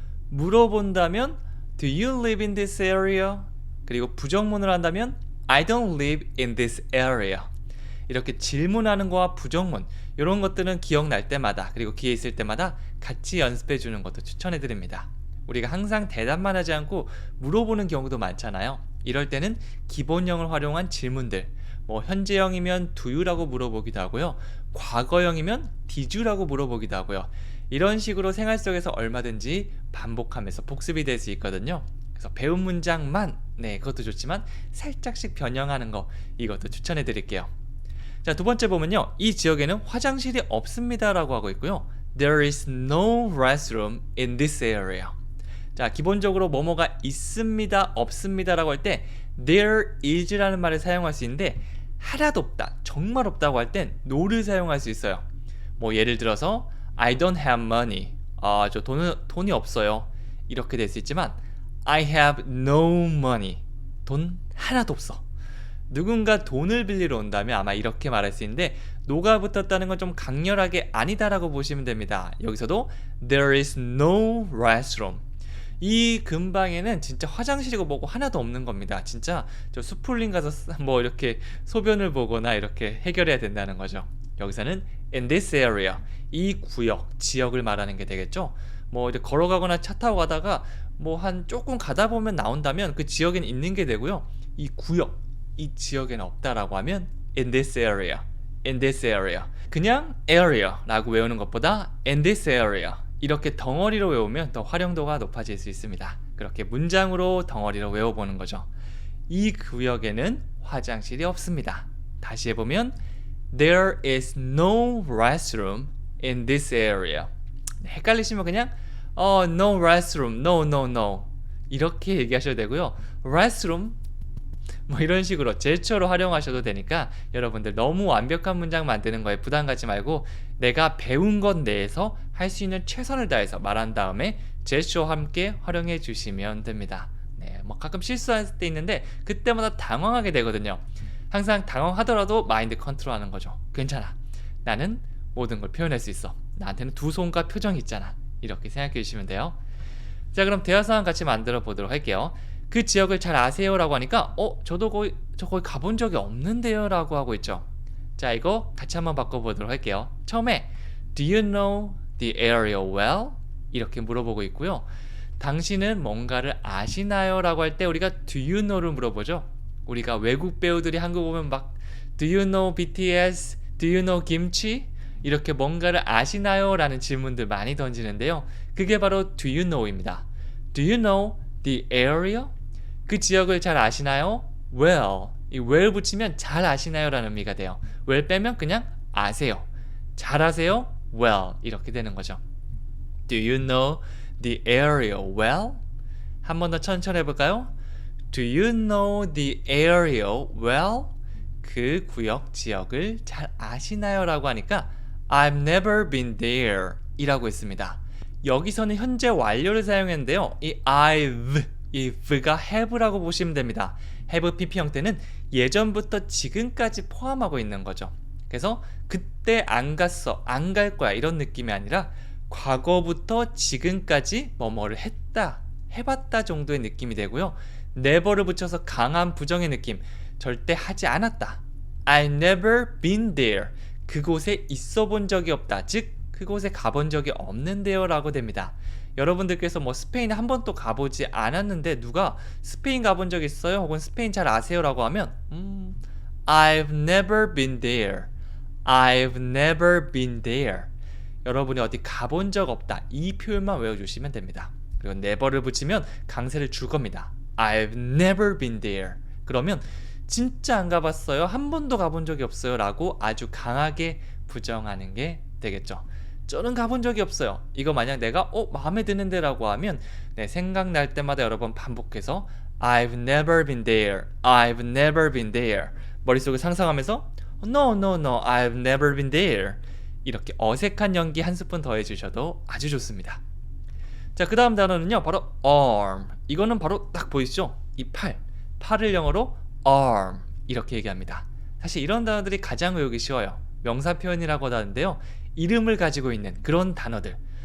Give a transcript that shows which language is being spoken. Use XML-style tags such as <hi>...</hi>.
<ko>물어본다면</ko> <en>Do you live in this area?</en> <ko>그리고 부정문을 한다면</ko> <en>I don't live in this area.</en> <ko>이렇게 질문하는 거와 부정문 이런 것들은 기억날 때마다 그리고 기회 있을 때마다 같이 연습해 주는 것도 추천해 드립니다. 우리가 항상 대답만 하지 않고 물어보는 경우도 많잖아요. 이럴 때는 기본형을 활용한 질문들, 뭐 현재형이면</ko> <en>do you</en> <ko>라고 물어보기도 하고요. 과거형이면</ko> <en>did you</en> <ko>라고 물어보기도 하고요. 이런 식으로 생활 속에서 얼마든지 반복하면서 복습이 될 수 있거든요. 그래서 배운 문장만 그것도 좋지만 살짝씩 변형하는 거 이것도 추천해 드릴게요. 자, 두 번째 보면요. 이 지역에는 화장실이 없습니다 라고 하고 있고요.</ko> <en>There is no restroom in this area.</en> <ko>자, 기본적으로 뭐뭐가 있습니다, 없습니다 라고 할 때</ko> <en>there is</en> <ko>라는 말을 사용할 수 있는데 하나도 없다, 정말 없다고 할 땐 no를 사용할 수 있어요. 뭐 예를 들어서</ko> <en>I don't have money.</en> <ko>저 돈이 없어요. 이렇게 될 수 있지만</ko> <en>I have no money.</en> <ko>돈 하나도 없어. 누군가 돈을 빌리러 온다면 아마 이렇게 말할 수 있는데 no가 붙었다는 건 좀 강렬하게 아니다라고 보시면 됩니다. 여기서도</ko> <en>there is no restroom.</en> <ko>이 근방에는 진짜 화장실이고 뭐고 하나도 없는 겁니다. 진짜 저 수풀림 가서 뭐 이렇게 소변을 보거나 이렇게 해결해야 된다는 거죠. 여기서는</ko> <en>in this area,</en> <ko>이 구역, 지역을 말하는 게 되겠죠. 뭐 이제 걸어가거나 차 타고 가다가 뭐 한 조금 가다 보면 나온다면 그 지역에는 있는 게 되고요. 이 구역, 이 지역에는 없다라고 하면</ko> <en>in this area, in this area.</en> <ko>그냥 area라고 외우는 것보다</ko> <en>in this area</en> <ko>이렇게 덩어리로 외우면 더 활용도가 높아질 수 있습니다. 그렇게 문장으로 덩어리로 외워보는 거죠. 이 구역에는 화장실이 없습니다. 다시 해보면</ko> <en>There is no restroom in this area.</en> <ko>헷갈리시면 그냥</ko> <en>no restroom, no</en> <ko>이렇게 얘기하셔도 되고요. restroom 뭐 이런 식으로 제스처로 활용하셔도 되니까 여러분들 너무 완벽한 문장 만드는 거에 부담 갖지 말고 내가 배운 것 내에서 할 수 있는 최선을 다해서 말한 다음에 제스처와 함께 활용해 주시면 됩니다. 네, 뭐 가끔 실수할 때 있는데 그때마다 당황하게 되거든요. 항상 당황하더라도 마인드 컨트롤하는 거죠. 괜찮아. 나는 모든 걸 표현할 수 있어. 나한테는 두 손과 표정이 있잖아. 이렇게 생각해 주시면 돼요. 자, 그럼 대화 상황 같이 만들어 보도록 할게요. 그 지역을 잘 아세요? 라고 하니까 저도 거기 가본 적이 없는데요? 라고 하고 있죠. 자, 이거 같이 한번 바꿔보도록 할게요. 처음에</ko> <en>Do you know the area well?</en> <ko>이렇게 물어보고 있고요. 당신은 뭔가를 아시나요? 라고 할 때 우리가 Do you know를 물어보죠. 우리가 외국 배우들이 한국 오면 막</ko> <en>Do you know BTS? Do you know 김치?</en> <ko>이렇게 뭔가를 아시나요? 라는 질문들 많이 던지는데요. 그게 바로</ko> <en>Do you know</en> <ko>입니다.</ko> <en>Do you know the area?</en> <ko>그 지역을 잘 아시나요?</ko> <en>Well.</en> <ko>이 well 붙이면 잘 아시나요? 라는 의미가 돼요. well 빼면 그냥 아세요. 잘 아세요? Well. 이렇게 되는 거죠.</ko> <en>Do you know the area well?</en> <ko>한 번 더 천천히 해볼까요?</ko> <en>Do you know the area well?</en> <ko>그 구역, 지역을 잘 아시나요? 라고 하니까</ko> <en>I've never been there</en> <ko>이라고 했습니다. 여기서는 현재 완료를 사용했는데요. 이 I've, 이 V가 have라고 보시면 됩니다. have PP 형태는 예전부터 지금까지 포함하고 있는 거죠. 그래서 그때 안 갔어, 안 갈 거야 이런 느낌이 아니라 과거부터 지금까지 뭐뭐를 했다, 해봤다 정도의 느낌이 되고요. never를 붙여서 강한 부정의 느낌, 절대 하지 않았다.</ko> <en>I never been there.</en> <ko>그곳에 있어 본 적이 없다. 즉 그곳에 가본 적이 없는데요 라고 됩니다. 여러분들께서 뭐 스페인 한 번도 가보지 않았는데 누가 스페인 가본 적 있어요? 혹은 스페인 잘 아세요?</ko> <en>라고 하면 I've never been there. I've never been there.</en> <ko>여러분이 어디 가본 적 없다. 이 표현만 외워주시면 됩니다. 그리고 never를 붙이면 강세를 줄 겁니다.</ko> <en>I've never been there.</en> <ko>그러면 진짜 안 가봤어요? 한 번도 가본 적이 없어요? 라고 아주 강하게 부정하는 게 되겠죠. 저는 가본 적이 없어요. 이거 만약 내가 마음에 드는데 라고 하면 생각날 때마다 여러 번 반복해서</ko> <en>I've never been there. I've never been there.</en> <ko>머릿속에 상상하면서</ko> <en>No, no, no. I've never been there.</en> <ko>이렇게 어색한 연기 한 스푼 더해주셔도 아주 좋습니다. 자, 그 다음 단어는요 바로 arm. 이거는 바로 딱 보이시죠? 이 팔을 영어로 arm 이렇게 얘기합니다. 사실 이런 단어들이 가장 외우기 쉬워요. 명사 표현이라고 하는데요, 이름을 가지고 있는 그런 단어들.</ko>